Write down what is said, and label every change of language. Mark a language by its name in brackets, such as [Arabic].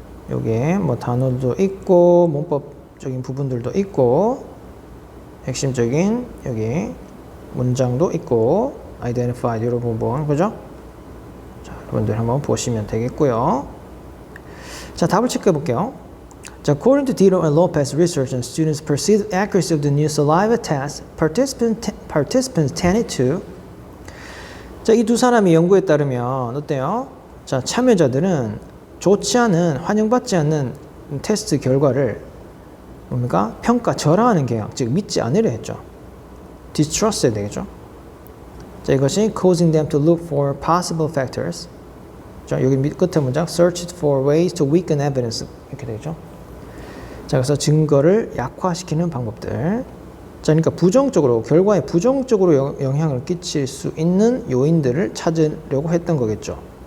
[Korean] 여기에 뭐 단어도 있고 문법적인 부분들도 있고 핵심적인 여기 문장도 있고 identified 이런 부분, 그죠? 자, 여러분들 한번 보시면 되겠고요. 자, 답을 체크해 볼게요. [English] 자, according to Tito and Lopez research on students' perceived accuracy of the new saliva test, participants tended to [Korean] 자, 이 두 사람의 연구에 따르면 어때요? 자, 참여자들은 좋지 않은, 환영받지 않는 테스트 결과를 뭡니까? 평가 절하하는 경향, 즉 믿지 않으려 했죠. distrust 해야 되겠죠. 자, 이것이 [English] causing them to look for possible factors. [Korean] 자, 여기 끝에 문장 [English] searched for ways to weaken evidence [Korean] 이렇게 되겠죠. 자, 그래서 증거를 약화시키는 방법들. 자, 그러니까 부정적으로, 결과에 부정적으로 영향을 끼칠 수 있는 요인들을 찾으려고 했던 거겠죠.